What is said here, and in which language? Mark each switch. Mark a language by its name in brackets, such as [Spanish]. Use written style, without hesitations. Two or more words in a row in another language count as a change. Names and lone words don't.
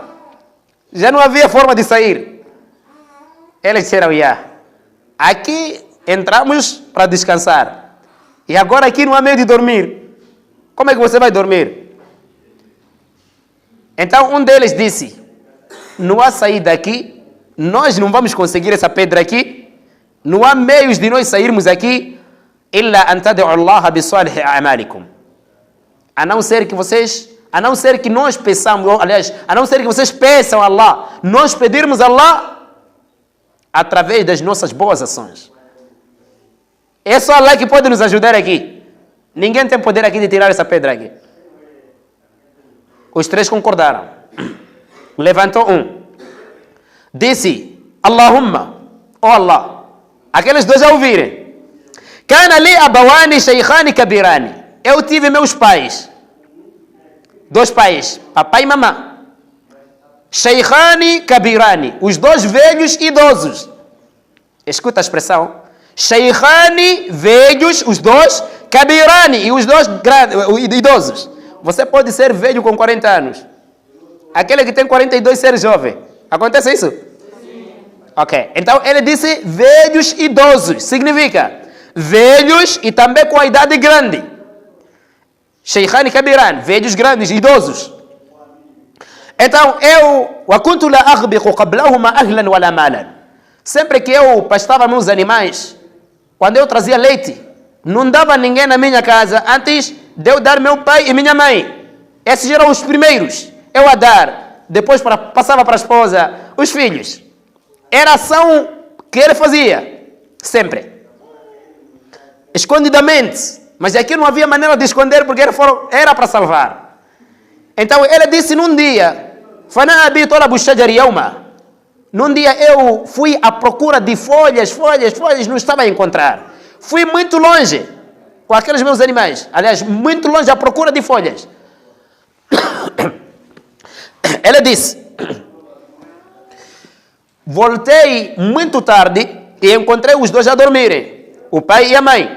[Portuguese] Já não havia forma de sair. Eles disseram, aqui entramos para descansar. E agora aqui não há meio de dormir. Como é que você vai dormir? Então um deles disse, não há saída aqui, nós não vamos conseguir essa pedra aqui, não há meios de nós sairmos aqui, [Arabic] إلا أن تدعوا الله بصالح أعمالكم. [Portuguese] A não ser que nós peçamos, aliás, a não ser que vocês peçam a Allah, nós pedirmos a Allah através das nossas boas ações. É só Allah que pode nos ajudar aqui. Ninguém tem poder aqui de tirar essa pedra aqui. Os 3 concordaram. Levantou um. Disse, Allahumma, oh Allah. Aqueles 2 já ouvirem. [Arabic] كان لي أبوان شيخان كبيران. [Portuguese] Eu tive meus pais. 2 pais, papai e mamãe. [Arabic] شيخان كبيران. [Portuguese] Os 2 velhos idosos. Escuta a expressão. Shaykhani, velhos, os 2. Kabirani, e os 2 idosos. Você pode ser velho com 40 anos. Aquele que tem 42 ser jovem. Acontece isso? Ok. Então ele disse velhos idosos. Significa velhos e também com a idade grande. [Arabic] شيخان كبيران, [Portuguese] velhos grandes, idosos. Então eu, [Arabic] وَكُنْتُ لَا أَغْبِقُ قَبْلَهُمَا أَهْلًا وَلَا مَالًا. [Portuguese] Sempre que eu pastava meus animais, quando eu trazia leite, não dava ninguém na minha casa antes de eu dar meu pai e minha mãe. Esses eram os primeiros. Eu a dar. Depois passava para a esposa, os filhos. Era a ação que ele fazia. Sempre. Escondidamente. Mas aqui não havia maneira de esconder porque era para salvar. Então ele disse num dia, [Arabic] فَنَأَبِي طَلَبُ الشَّجَرِ يَوْمًا. [Portuguese] Num dia eu fui à procura de folhas, não estava a encontrar. Fui muito longe com aqueles meus animais. Aliás, muito longe à procura de folhas. Ele disse, voltei muito tarde e encontrei os dois a dormirem, o pai e a mãe.